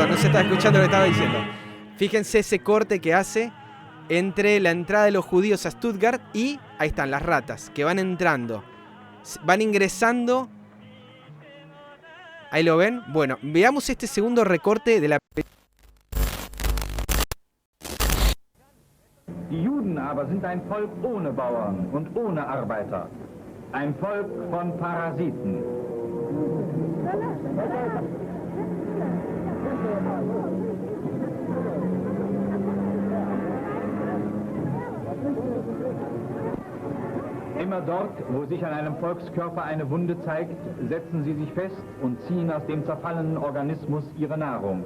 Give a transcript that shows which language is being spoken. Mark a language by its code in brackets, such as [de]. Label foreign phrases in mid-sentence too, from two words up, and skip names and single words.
[es] estaba escuchando lo que estaba diciendo. Fíjense ese corte que hace entre la entrada de los judíos a Stuttgart y ahí están las ratas que van entrando. Van ingresando. Ahí lo ven. Bueno, veamos este segundo recorte de la película. [de] Die Juden aber sind ein Volk ohne Bauern und ohne Arbeiter. Ein Volk von Parasiten. Immer dort, wo sich an einem Volkskörper eine Wunde zeigt, setzen sie sich fest und ziehen aus dem zerfallenen Organismus ihre Nahrung.